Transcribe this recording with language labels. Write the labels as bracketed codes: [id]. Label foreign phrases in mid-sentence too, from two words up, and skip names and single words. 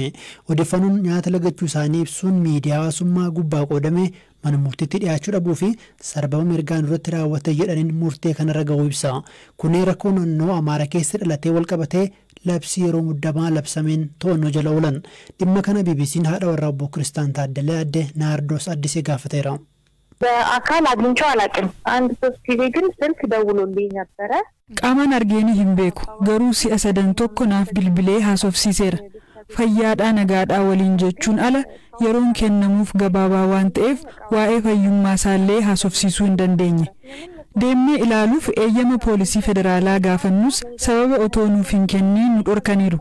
[om] Odeeffannoon nyaata lagachuu isaanii ibsuun miidiyaa hawaasummaa gubbaa qoodame mana murtiitti dhiyaachuu dhabuu fi sarbama mirgaan irratti raawwate jedhaniin murtee kanarra ga'uu ibsa. Kunneen rakkoo naannoo Amaaraa keessa dhalatee wal qabatee labsii yeroo muddamaa labsameen to'annoo jala oolan. Dhimma kana BBC'n haadha warraa obbo Kiristaan Taaddalee adde Naardoos Addisee gaafateera. [am] በአካል አግኝቼው አላውቅም። አንድ ሶስት ጊዜ ግን ስልክ ደውሎልኝ ነበረ። [om] Qaamaan argeeni hin beeku garuu si'a sadan tokko naaf bilbilee haasofsiiseera. Fayyaadhaa nagaadhaa waliin jechuun ala yeroon kennamuuf gabaabaa waan ta'eef waa'ee fayyummaa isaallee haasofsiisuu hin dandeenye. Deemnee ilaaluuf eeyyama poolisii federaalaa gaafannus sababa otoo nuuf hin kenniin nu dhorkaniiru.